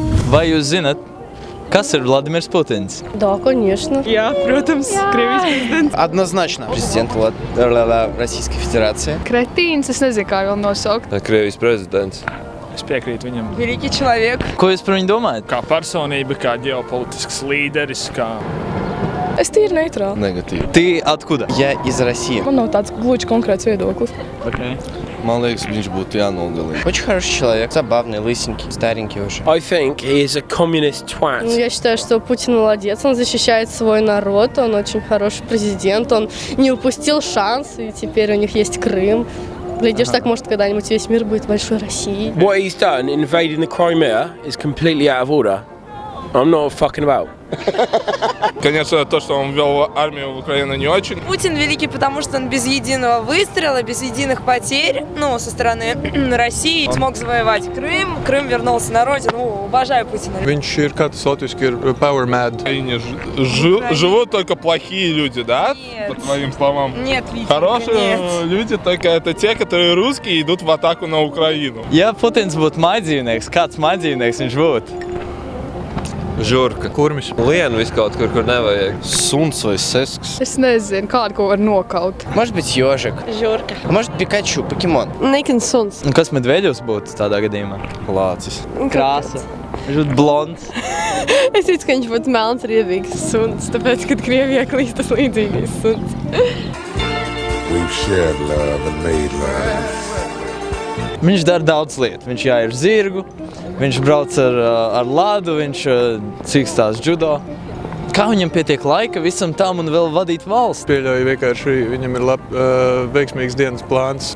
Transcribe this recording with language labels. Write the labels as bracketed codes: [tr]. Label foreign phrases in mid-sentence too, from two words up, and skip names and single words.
[lv] Vai jūs zinat, kas ir Vladimirs Putins? [ru] Да, конечно. [lv] Jā, protams, Krievijas prezidents. [ru] Однозначно. Президент Российской Федерации. [lv] Kretīns, es nezinu, kā vēl nosaukt. Krievijas prezidents. Es piekrītu viņam. Великий человек. Ko jūs par viņu domājat? Kā personība, kā ģeopolitisks līderis, kā... Es tīri neitrāli. Negatīvi. [ru] Ты откуда? Я из России. [lv] Man nav tāds gluži konkrēts viedoklis. Okay. Man liekas, viņš būtu jānogalina. [ru] Очень хороший человек. Забавный, лысенький, старенький уже. [en] I think he is a communist twat. [ru] Я считаю, что Путин молодец, он защищает свой народ, он очень хороший президент, он не упустил шанс, и теперь у них есть Крым. Глядишь, так может когда-нибудь весь мир будет большой Россией. [en] What he's done, invading the Crimea, is completely out of order. I'm not fucking about. [ru] Конечно, то, что он ввел армию в Украину, не очень. Путин великий, потому что он без единого выстрела, без единых потерь, со стороны России смог завоевать Крым. Крым вернулся на родину. Обожаю Путина. [lv] Viņš ir, kā tas latviski ir, [en] power mad. [ru] Живут только плохие люди, да? Нет. По твоим словам. Нет, Витенька, Хорошие нет. люди только это те, которые русские, идут в атаку на Украину. [lv] Ja Putins būtu mājdzīvnieks, kāds mājdzīvnieks viņš būtu? Žurka. Kurmis? Lienu visu kaut kur nevajag. Suns vai sesks. Es nezinu, kādu ko var nokaut. [ru] Может быть, ежик. Жорка. Может, Пикачу, покемон. [en] Naked Sons. [lv] Un kas Medveģevs būtu tādā gadījumā? Lācis. Krāsa. Viņš būtu blonds. Es ticu, ka viņš būtu melns riebīgs suns, tāpēc, kad Krievijā klīst tas līdzīgais suns. [en] We've shared love and made love. [lv] Viņš dara daudz lietu. Viņš jāir zirgu, viņš brauc ar lādu, viņš cīkstās judo. Kā viņam pietiek laika visam tam un vēl vadīt valsts? Pieļauju vienkārši, viņam ir veiksmīgs dienas plāns.